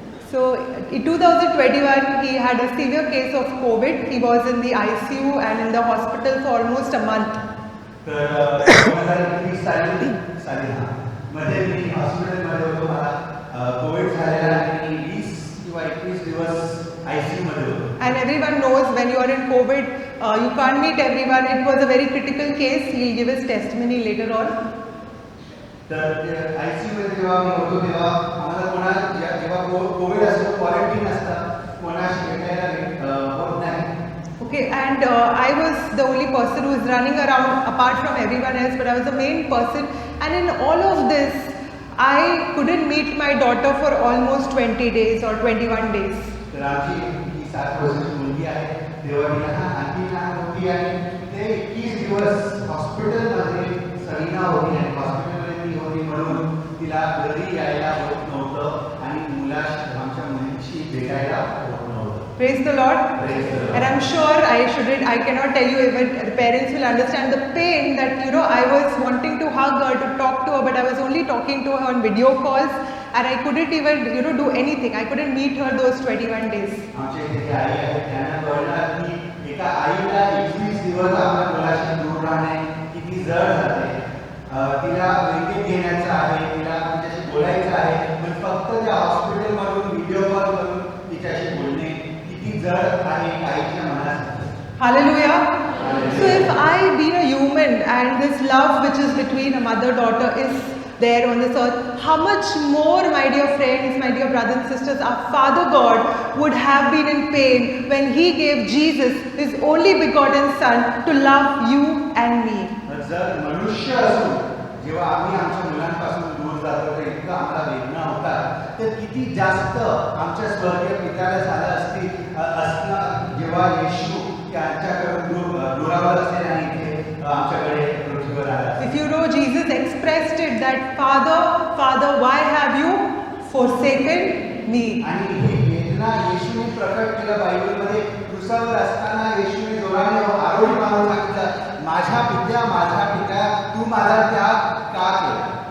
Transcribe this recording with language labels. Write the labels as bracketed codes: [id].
[en] So in 2021, he had a severe case of COVID. He was in the ICU and in the hospital for almost a month. [mr] तर 2020 साली मध्ये मी हॉस्पिटलमध्ये होतो, मला Covid झालेला आणि 20 किंवा 21 दिवस आयसीयू मध्ये होतो. [en] And everyone knows when you are in COVID, you can't meet everyone. It was a very critical case. He'll give his testimony later on. [mr] तर आयसीयू मध्ये जेव्हा मी होतो तेव्हा आम्हाला जेव्हा कोविड असतो क्वारंटीन असतं, कोणाशी भेटायला होत नाही. [en] Okay, and I was the only person who was running around apart from everyone else, but I was the main person. And in all of this, I couldn't meet my daughter for almost 20 days or 21 days. [mr] तर आमची ही 7 वर्षाची मुलगी आहे, तेव्हा मी आणखी लहान होती आणि ते 21 दिवस हॉस्पिटलमध्ये सविना होती आणि हॉस्पिटलमध्ये ती होती म्हणून तिला घरी यायला होत नव्हतं आणि आमच्या मुलीशी भेटायला होत नव्हतं. [en] Praise the Lord. Praise the Lord. And I'm sure I cannot tell you, even the parents will understand the pain that, I was wanting to hug her, to talk to her, but I was only talking to her on video calls and I couldn't even, do anything. I couldn't meet her those 21 days. [mr] आमच्या इथे आई आहे, त्यांना कळलं की एका आईला 21 दिवस आपल्या मुलाशी दूर राहणे किती जड जाते. तिला विकत घेण्याचं आहे, तिला तिच्याशी बोलायचं आहे, पण फक्त त्या हॉस्पिटलमधून व्हिडिओ कॉल करून तिच्याशी बोलणे किती जड आहे आईच्या मनासाठी. [en] Hallelujah. So if I being a human and this love which is between a mother-daughter is there on this earth, how much more, my dear friends, my dear brothers and sisters, our Father God would have been in pain when He gave Jesus, His only begotten Son, to love you and me. [mr] जर मनुष्य असून जेव्हा आम्ही आमच्या मुलांपासून दूर जातो तर इतका आम्हाला वेदना होतात, तर किती जास्त आमच्या स्वर्गीय पित्याला झालं असतं जेव्हा येशू त्यांच्याकडून दुरावर असेल आणि इथे आमच्याकडे पृथ्वीवर आला. [en] If you know, Jesus expressed it that, Father, why have you forsaken me? [mr] आणि ही वेदना येशूने प्रकट केलं बायबलमध्ये. क्रूसावर असताना येशूने जोराने आरोळी मारून सांगितलं, माझा पित्या, तू माझा त्याग का केला?